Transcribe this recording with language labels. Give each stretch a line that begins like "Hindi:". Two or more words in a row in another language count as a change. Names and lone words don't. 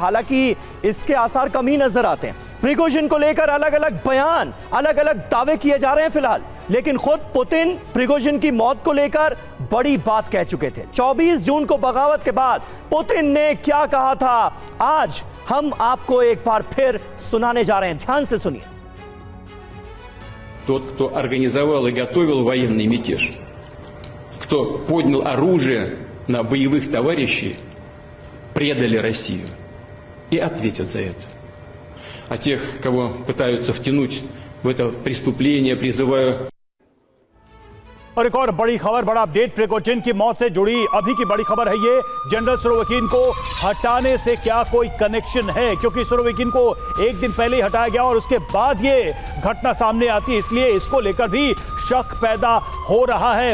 Hindi: हालांकि इसके आसार कम ही नजर आते हैं। प्रिगोजिन को लेकर अलग अलग बयान, अलग अलग दावे किए जा रहे हैं फिलहाल, लेकिन खुद पुतिन प्रिगोजिन की मौत को लेकर बड़ी बात कह चुके थे। 24 जून को बगावत के बाद पुतिन ने क्या कहा था, आज हम आपको एक बार फिर सुनाने जा रहे हैं। ध्यान से सुनिए।
Russian: Тот, кто организовал и готовил военный мятеж, кто поднял оружие на боевых товарищей, предали Россию и ответят за это. А тех, кого пытаются втянуть в это преступление, призываю...
Hindi: और एक और बड़ी खबर, बड़ा अपडेट प्रिगोजिन की मौत से जुड़ी अभी की बड़ी खबर है ये। जनरल सुरोविकिन को हटाने से क्या कोई कनेक्शन है, क्योंकि सुरोविकिन को एक दिन पहले ही हटाया गया और उसके बाद ये घटना सामने आती है, इसलिए इसको लेकर भी शक पैदा हो रहा है।